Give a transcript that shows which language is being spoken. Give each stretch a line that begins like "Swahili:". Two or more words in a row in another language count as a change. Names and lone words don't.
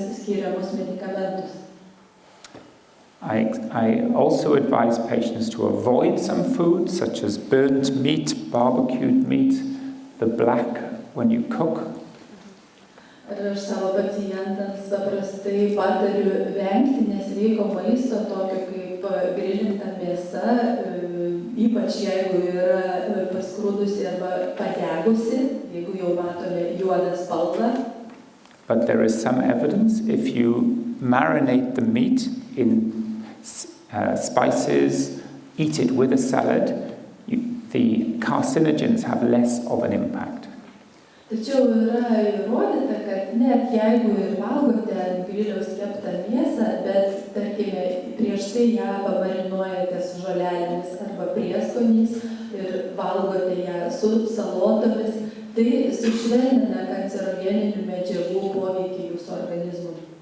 Lithuanian: skiriamus medikamentus.
English: I also advise patients to avoid some foods such as burnt meat, barbecued meat, the black when you cook.
Lithuanian: Ir aš savo pacientams paprastai patariu vengti nesveiko maisto, tokio kaip grilinta mėsa, ypač jeigu yra paskrūdusi arba padegusi, jeigu jau matome juodą spalvą.
English: But there is some evidence if you marinate the meat in spices, eat it with a salad, the carcinogens have less of an impact.
Lithuanian: Tačiau yra įrodyta, kad net jeigu ir valgote ant griliaus keptą mėsą, bet, tarkime, prieš tai ją pamarinuojate su žolelėmis arba prieskoniais ir valgote ją su salotomis, tai sušvelnina kancerogeninių medžiagų poveikį jūsų organizmui.